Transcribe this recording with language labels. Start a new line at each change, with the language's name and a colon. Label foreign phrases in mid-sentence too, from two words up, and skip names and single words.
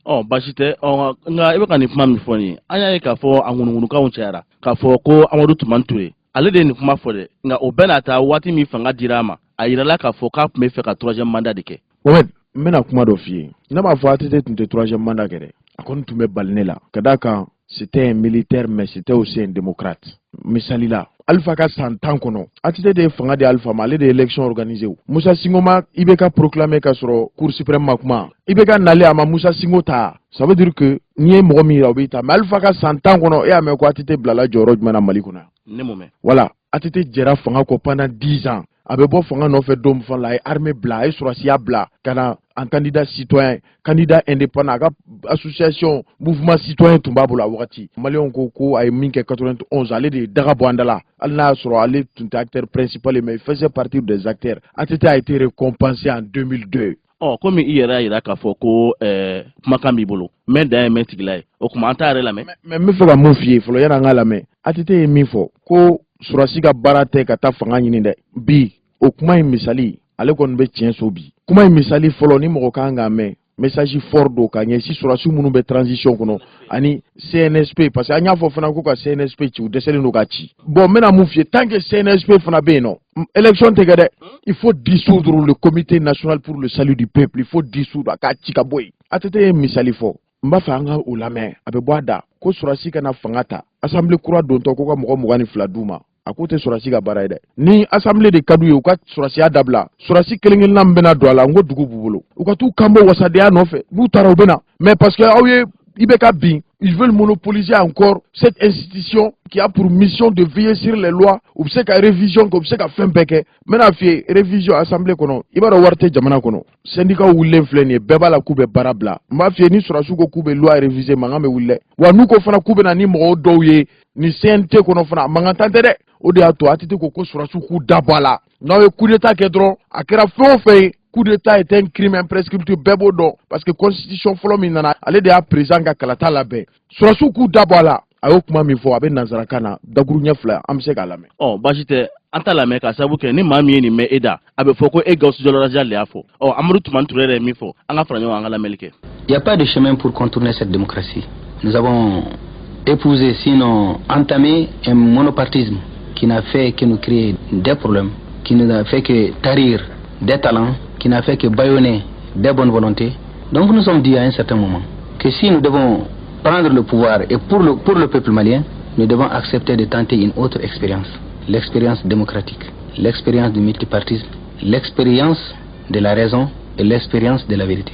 Bambara: Baasi tɛ nka i bɛ ka nin kuma min fɔ nin ye an y'a ye k'a fɔ a ŋunuŋunukanw cayara k'a fɔ ko Amadou Toumani Touré ale de ye nin kuma fɔ dɛ nka o bɛɛ n'a ta waati min fanga dira a ma a yirala k'a fɔ k'a tun bɛ fɛ ka 3e mandat de kɛ. Mohamed n bɛna kuma dɔ f'i ye ne b'a fɔ ATT tun tɛ 3e mandat kɛ dɛ a kɔni tun bɛ bali ne la ka d'a kan
French: c'était un militaire mais c'était aussi un démocrate.
Bambara: Misali la Alpha ka san 10 kɔnɔ ATT de ye fanga di Alpha ma ale de ye
French: élection organisé
Bambara: o Moussa Singo ma IBK proclamé ka sɔrɔ Cour suprême ma kuma IBK nale a ma Moussa Singo ta
French: ça veut dire que
Bambara: n'i ye mɔgɔ min yira o b'i ta mais Alpha ka san 10 kɔnɔ e y'a mɛn ko ATT bilala jɔyɔrɔ jumɛn na Mali kɔnɔ ne m'o mɛn. Voilà ATT jɛra fanga kɔ
French: pendant 10 ans
Bambara: a bɛ bɔ fanga nɔfɛ don min fana la a ye armée bila a ye surasiya bila ka na
French: en candidat citoyen candidat indépendant
Bambara: a ka
French: association mouvement citoyen
Bambara: tun b'a bolo a wagati maliyɛnw ko a ye min kɛ 91 ale de ye daga bɔ an da la hali n'a y'a sɔrɔ ale tun tɛ
French: acteur principal
Bambara: ye
French: mais il faisait partie des acteurs ATT a été récompensé en 2002.
Bambara: Komi i yɛrɛ y'a yira k'a fɔ ko kumakan b'i bolo mɛ dan ye mɛ tigila ye o tuma an t'a yɛrɛ lamɛn. mais n bɛ fɛ ka mun f'i ye fɔlɔ yanni an k'a lamɛn ATT ye min fɔ ko surasi ka baara tɛ ka taa fanga ɲini dɛ bi o kuma in misali ale kɔni bɛ tiɲɛ so bi kuma in misali fɔlɔ ni mɔgɔ kan k'a mɛn
French: message fort
Bambara: do ka ɲɛsin surasiw minnu bɛ transition kɔnɔ ani CNSP
French: parce que
Bambara: an y'a fɔ fana ko ka CNSP ci u dɛsɛlen do ka ci bon n bɛna mun f'i ye
French: tant que
Bambara: CNSP fana bɛ yen nɔ élection tɛ kɛ dɛ
French: il faut dissoudre le comité national pour le salut du peuple il faut dissoudre
Bambara: a k'a ci ka bɔ yen ATT ye misali fɔ n b'a fɛ an ka o lamɛn a bɛ bɔ a da ko surasi kana fanga ta assemblée kura dontɔ ko ka mɔgɔ 22 d'u ma a ko tɛ surasi ka baara ye dɛ ni assemblée de ka d'u ye u ka surasiya dabila surasi kelen-kelenna min bɛna don a la n ko dugu b'u bolo u ka t'u kanbɔ wasadenya nɔfɛ n'u taara u bɛ na
French: mais parce
Bambara: que aw ye IBK bin
French: ils veulent monopoliser encore cette institution qui a pour mission de veiller sur les lois
Bambara: u bɛ se ka révision kɛ u bɛ se ka fɛn bɛɛ kɛ n bɛna f'i ye
French: révision assemblée
Bambara: kɔnɔ i b'a dɔn wari tɛ jamana kɔnɔ syndicat wulilen filɛ nin ye bɛɛ b'a la k'u bɛ baara bila n b'a f'i ye ni surasiw ko k'u bɛ
French: loi réviser
Bambara: mankan bɛ wuli dɛ wa n'u ko fana k'u bɛ na ni mɔgɔw dɔw ye ni CNT kɔnɔ fana mankan tan tɛ dɛ o de y'a to ATT ko surasiw k'u da bɔ a la n'aw ye
French: coup d'état
Bambara: kɛ dɔrɔn a kɛra fɛn o fɛn ye
French: coup d'état est un crime imprescriptible
Bambara: bɛɛ b'o dɔn
French: parce que constitution
Bambara: fɔlɔ min nana ale de y'a président ka kalata labɛn surasiw k'u dabɔ a la a y'o kuma min fɔ a bɛ nanzarakan na dakuru ɲɛ fila an bɛ se k'a lamɛn. Baasi tɛ an t'a lamɛn ka sababu kɛ ni maa min ye nin mɛn e da a bɛ fɔ ko e Gawusu Jalo Razali de y'a fɔ Amadou Toumani Touré yɛrɛ ye min fɔ an ka fara ɲɔgɔn kan an ka lamɛnli kɛ.
French: Il n'y a pas de chemin pour contourner cette démocratie. Nous avons épousé, sinon entamé, un monopartisme qui n'a fait que nous créer des problèmes, qui n'a fait que tarir des talents, qui n'a fait que bâillonner des bonnes volontés. Donc nous sommes dit à un certain moment que si nous devons prendre le pouvoir et pour le peuple malien, nous devons accepter de tenter une autre expérience, l'expérience démocratique, l'expérience du multipartisme, l'expérience de la raison et l'expérience de la vérité.